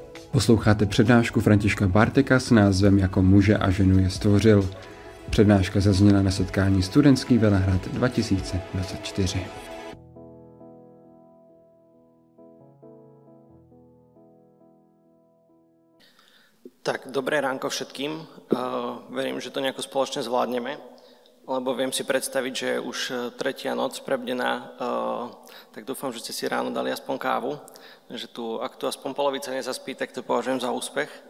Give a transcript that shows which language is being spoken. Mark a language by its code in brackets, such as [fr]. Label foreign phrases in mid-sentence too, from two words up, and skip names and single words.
[cs] Posloucháte přednášku Františka Barteka s názvem Jako muže a ženu je stvořil. Přednáška zazněla na setkání Studentský Velehrad 2024. [sk] Tak, dobré ránko všetkým. Verím, že to nejako spoločne zvládneme, lebo viem si predstaviť, že je už tretia noc prebdená, tak dúfam, že ste si ráno dali aspoň kávu, že ak tu aspoň polovica nezaspí, tak to považujem za úspech.